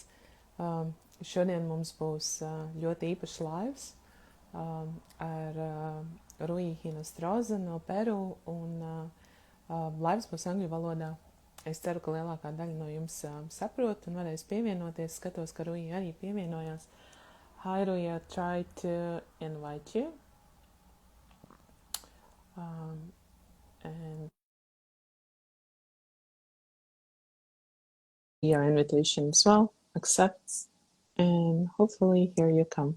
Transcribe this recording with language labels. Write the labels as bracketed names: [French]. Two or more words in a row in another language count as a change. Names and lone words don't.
[Latvian] Šodien mums būs ļoti īpašs laivs ar Ruy Hinostroza no Peru, un laivs būs angļu valodā. Es ceru, ka lielākā daļa no jums saprot un varēs pievienoties. Skatos, ka Ruy arī pievienojās. [English] Hi Ruy, I try to invite you. And your invitation as well, accepts, and hopefully here you come.